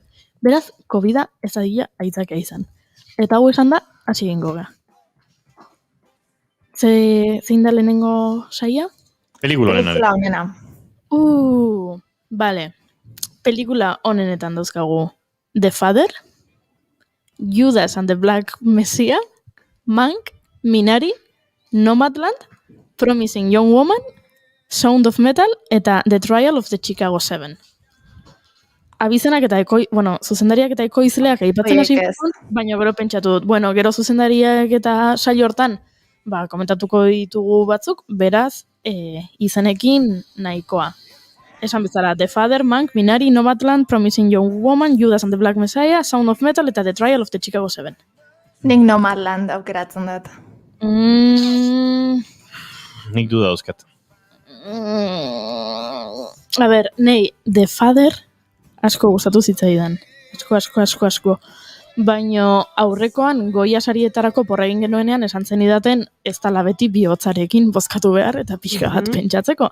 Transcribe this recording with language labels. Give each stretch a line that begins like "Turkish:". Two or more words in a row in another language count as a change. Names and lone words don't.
Basque: Beraz, COVID-a ez adila aitzakia izan. Eta hau esan da, hasi egingo ga. Zein da lehenengo saia? Pelikula honena. Vale. Pelikula honenetan dauzkagu The Father, Judas and the Black Messiah, Mank, Minari, Nomadland, Promising Young Woman, Sound of Metal eta The Trial of the Chicago 7. Abizenak eta zuzendariak eta ekoizleak aipatzen hasi baina gero pentsatu dut. Gero zuzendariak eta saio hortan komentatuko ditugu batzuk, beraz, izenekin nahikoa. Esan bezala, The Father, Mank, Minari, Nomadland, Promising Young Woman, Judas and the Black Messiah, Sound of Metal eta The Trial of the Chicago 7. Nik Nomadland aukeratzen dut. Nik duda dauzkat. A ber, nei, The Father asko gustatu zitzaidan. Asko. Baino aurrekoan goia sarietarako porra egin genuenean esan zen idaten ez dala beti bihotzarekin bozkatu behar eta pixka bat pentsatzeko.